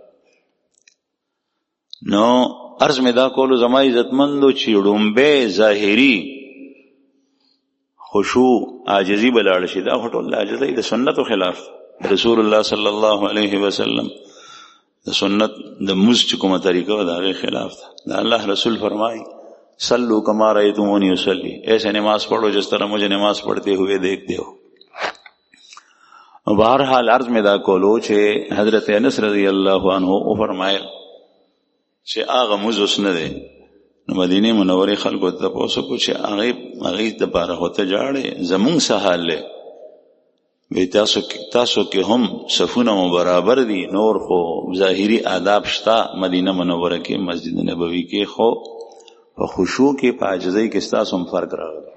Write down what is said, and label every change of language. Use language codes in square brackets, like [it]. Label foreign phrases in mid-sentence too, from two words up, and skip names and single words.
[ps] نو عرض مې دا کولو زما عزتمندو چې ړومبی ظاهري خشوع عاجزي به لاړ شي، دا خو ټول د عاجزۍ د سنتو خلاف. [ar] رسول الله صلی الله علیه وسلم [ps] د سنت د مز چې کومه طریقه د هغې خلاف ده. دا الله رسول فرمایي [ar] صلو کما رأیتمونی اصلی، [ur] ایسے نماز پڑھو جس طرح مجھے نماز پڑھتے ہوئے دیکھتے ہو. [ps] بہرحال عرض میں دا کولو چې حضرت انس [ar] رضی اللہ عنہ [ps] او فرمایل چې هغه مز اوس نه دی. نو مدینه منورې خلکو ته تپوس وکړو چې هغې دپاره خو ته جاړې، زمونږ څه حال دی؟ وی تاسو کې هم صفونه مو برابر دي، نور خو ظاهري آداب شته مدینه منوره کې، مسجد نبوي کې، خو په خشوع کې په عاجزۍ کې ستاسو هم فرق راغلی.